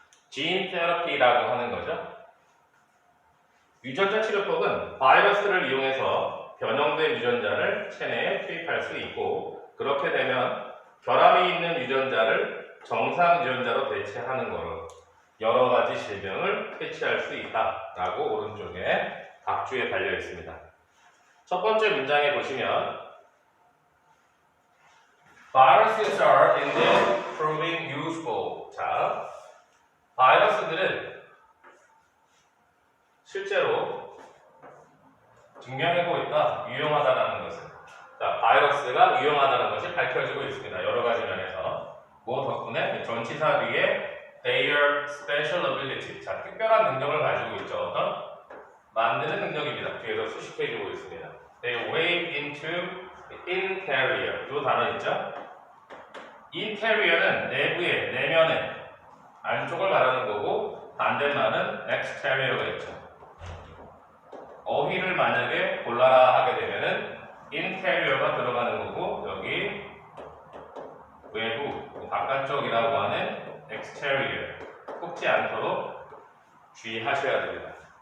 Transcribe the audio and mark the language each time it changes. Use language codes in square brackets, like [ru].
[ko] 진 테라피라고 하는 거죠. 유전자 치료법은 바이러스를 이용해서 변형된 유전자를 체내에 투입할 수 있고 그렇게 되면 결함이 있는 유전자를 정상 유전자로 대체하는 것으로 여러 가지 질병을 퇴치할 수 있다라고 오른쪽에 각주에 달려 있습니다. 첫 번째 문장에 보시면 [en] Viruses are indeed proving useful. [ko] 자, 바이러스들은 실제로 증명하고 있다, 유용하다라는 것을. 자, 바이러스가 유용하다는 것이 밝혀지고 있습니다. 여러 가지 면에서. 뭐 덕분에 전치사 뒤에 [en] their special ability. [ko] 자, 특별한 능력을 가지고 있죠. 어떤? 만드는 능력입니다. 뒤에서 수식해주고 있습니다. [en] They wave into interior. [ko] 이 단어 있죠? interior는 내부에, 내면에, 안쪽을 말하는 거고 반대말은 exterior가 있죠. 어휘를 만약에 골라라 하게 되면은 interior가 들어가는 거고 여기 외부, 바깥쪽이라고 하는 exterior 꼽지 않도록 주의하셔야 됩니다.